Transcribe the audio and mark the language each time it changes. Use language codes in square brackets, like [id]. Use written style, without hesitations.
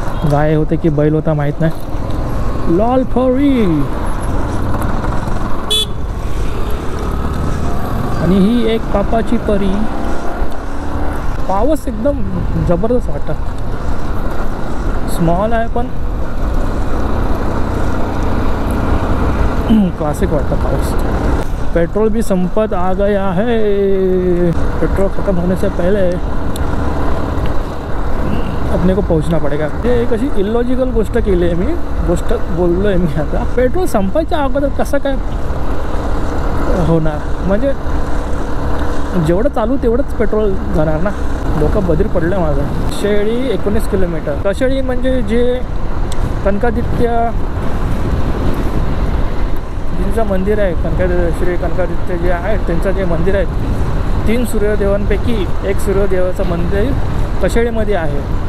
[mr] गाय होते की बैल होता माहीत नाही. लाल परी, आणि ही एक पापाची परी. पावस एकदम जबरदस्त वाटतं. स्मॉल आहे पण क्लासिक वाटतं पाऊस. [hi] पेट्रोल भी संपत आ गया है. पेट्रोल ख़त्म होने से पहले अपने को पहुंचना पडेगा. [mr] हे एक अशी इलॉजिकल गोष्ट केली आहे मी, गोष्ट बोललो आहे मी. आता पेट्रोल संपायच्या अगोदर कसं काय होणार? म्हणजे जेवढं चालू तेवढंच पेट्रोल जाणार ना. डोकं बधीर पडलं माझं. कशेळी 19 किलोमीटर. कशेळी म्हणजे जे कनकादित्य जिंचं मंदिर आहे, श्री कनकादित्य जे आहे त्यांचं जे मंदिर आहे, 3 सूर्यदेवांपैकी एक सूर्यदेवाचं मंदिर कशेळीमध्ये आहे.